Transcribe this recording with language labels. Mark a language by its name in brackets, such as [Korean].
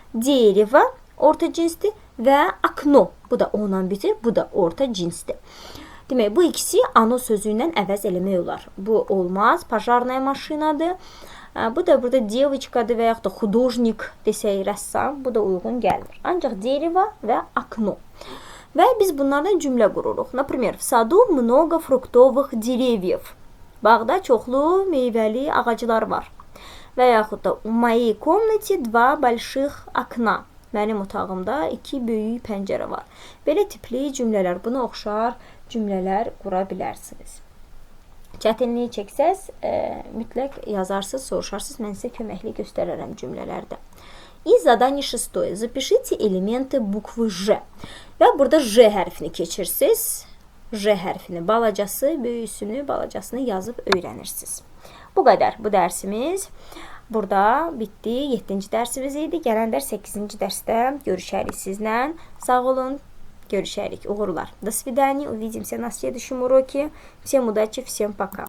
[Azerbaijani] Дерево orta cinsdir və окно, bu da o ilə bitir, bu da orta cinsdir. Demək, bu ikisi ano sözü ilə əvəz eləmək olar. Bu olmaz, пожарная maşinadır. Bu da burada девочкаdır və yaxud da художник desək, rəssam, bu da uyğun gəlmir. Ancaq дерево və окно. Və biz bunlardan cümlə qururuq. [Russian] Например, в саду много фруктовых деревьев. [Azerbaijani] Bağda çoxlu meyvəli ağaclar var. və yaxud da [Russian] у моей комнате 2 больших окна. [Azerbaijani] Mənim otağımda 2 böyük pəncərə var. Belə tipli cümlələr, buna oxşar cümlələr qura bilərsiniz. Çətinliyi çəksəz, mütləq yazarsınız, soruşarsınız, mən sizə köməkli göstərərəm cümlələrdə. [Russian] И задание 6. Запишите элементы буквы Ж. [Azerbaijani] Və burada J hərfini keçirsiniz. J hərfini, balacası, böyüsünü, balacasını yazıb öyrənirsiniz. Bu qədər bu dərsimiz. Burada bitdi. 7-ci dərsimiz idi. Gələn dərs 8-ci dərsdə görüşərik sizlə. Sağ olun. Görüşərik. Uğurlar. [Russian] До свидания. Увидимся на следующем уроке. Всем удачи, всем пока.